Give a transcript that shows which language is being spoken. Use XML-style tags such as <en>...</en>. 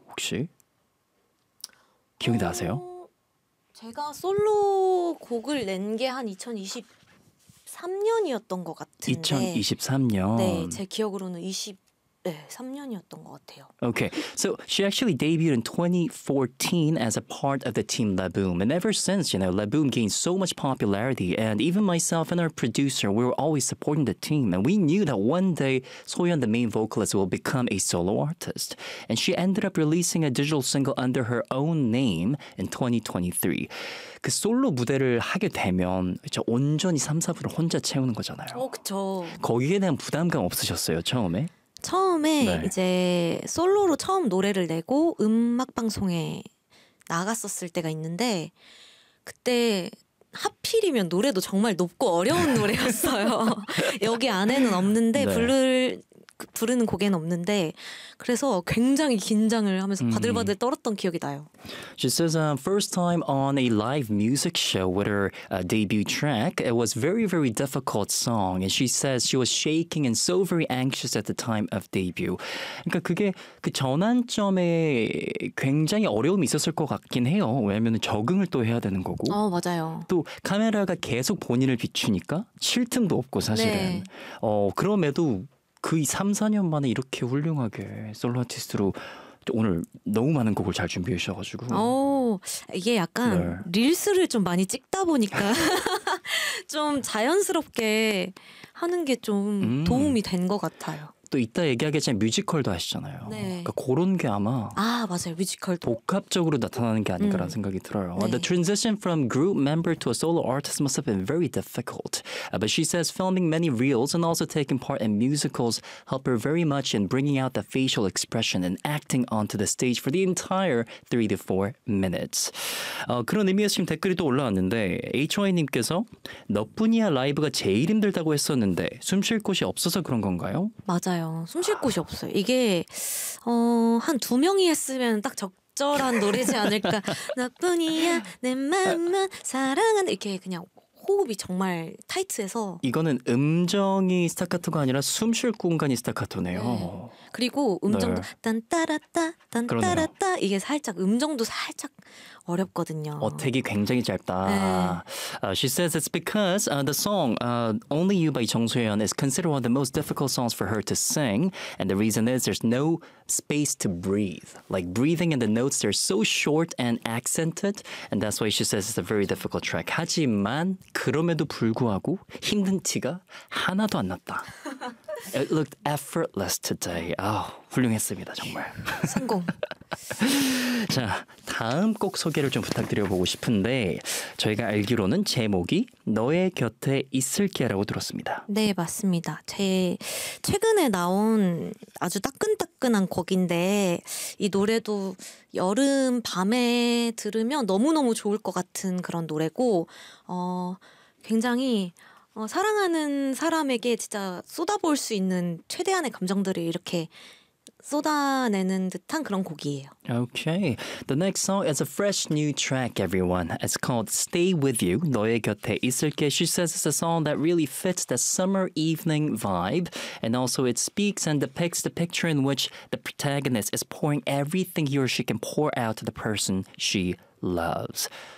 <ko>혹시? 기억이 나세요? 제가 솔로 곡을 낸 게 한 2023년이었던 것 같은데 2023년? 네, 제 기억으로는 23년이었던 것 같아요.</ko> <en>Okay, so she actually debuted in 2014 as a part of the team La Boom. And ever since, you know, La Boom gained so much popularity. And even myself and our producer, we were always supporting the team. And we knew that one day, Soyeon, the main vocalist, will become a solo artist. And she ended up releasing a digital single under her own name in 2023.</en> <ko>그 솔로 무대를 하게 되면 온전히 3, 4부를 혼자 채우는 거잖아요. 어, 그쵸. 거기에 대한 부담감 없으셨어요, 처음에? 처음에 네. 이제 솔로로 처음 노래를 내고 음악 방송에 나갔었을 때가 있는데 그때 하필이면 노래도 정말 높고 어려운 노래였어요. 여기 안에는 없는데 네. 부르는 곡에는 없는데 그래서 굉장히 긴장을 하면서 바들바들 떨었던 기억이 나요.</ko> <en>She says, first time on a live music show with her debut track. It was very, very difficult song. And she says she was shaking and so very anxious at the time of debut.</en> <ko>그러니까 그게 그 전환점에 굉장히 어려움이 있었을 것 같긴 해요. 왜냐면 적응을 또 해야 되는 거고. 어, 맞아요. 또 카메라가 계속 본인을 비추니까 쉴 틈도 없고 사실은. 네. 어, 그럼에도 그 3, 4년 만에 이렇게 훌륭하게 솔로 아티스트로 오늘 너무 많은 곡을 잘 준비해 주셔가지고 오, 이게 약간 네. 릴스를 좀 많이 찍다 보니까 좀 자연스럽게 하는 게 좀 도움이 된 것 같아요. 또 이따 얘기하겠지만 뮤지컬도 하시잖아요. 네. 그러니까 그런 게 아마 아 맞아요. 뮤지컬도 복합적으로 나타나는 게 아닌가라는 생각이 들어요. 네.</ko> <en>The transition from group member to a solo artist must have been very difficult. But she says filming many reels and also taking part in musicals helped her very much in bringing out the facial expression and acting onto the stage for the entire 3 to 4 minutes.</en> <ko>그런 의미에서 지금 댓글이 또 올라왔는데 HY님께서 너뿐이야 라이브가 제일 힘들다고 했었는데 숨 쉴 곳이 없어서 그런 건가요? 맞아요. 숨 쉴 곳이 없어요. 이게 한 두 명이 했으면 딱 적절한 노래지 않을까. 너뿐이야 내 마음만 사랑한다. 이렇게 그냥 호흡이 정말 타이트해서 이거는 음정이 스타카토가 아니라 숨 쉴 공간이 스타카토네요. 네. 그리고 음정도 네. 딴따라따 딴따라따 이게 살짝 음정도 살짝 어렵거든요. 어택이 굉장히 짧다. 네.</ko> <en>She says it's because the song Only You by 정소연 is considered one of the most difficult songs for her to sing. And the reason is there's no space to breathe. Like breathing in the notes, they're so short and accented. And that's why she says it's a very difficult track.</en> <ko>하지만 그럼에도 불구하고 힘든 티가 하나도 안 났다.</ko> <en>It looked effortless today.</en> <ko>아, 훌륭했습니다, 정말. 성공. 자, 다음 곡 소개를 좀 부탁드려보고 싶은데 저희가 알기로는 제목이 너의 곁에 있을게라고 들었습니다. 네, 맞습니다. 제 최근에 나온 아주 따끈따끈한 곡인데 이 노래도 여름 밤에 들으면 너무너무 좋을 것 같은 그런 노래고 굉장히 사랑하는 사람에게 진짜 쏟아볼 수 있는 최대한의 감정들을 이렇게 쏟아내는 듯한 그런 곡이에요.</ko> <en>Okay. The next song is a fresh new track, everyone. It's called Stay With You, 너의 곁에 있을게. She says it's a song that really fits the summer evening vibe. And also it speaks and depicts the picture in which the protagonist is pouring everything he or she can pour out to the person she loves.</en>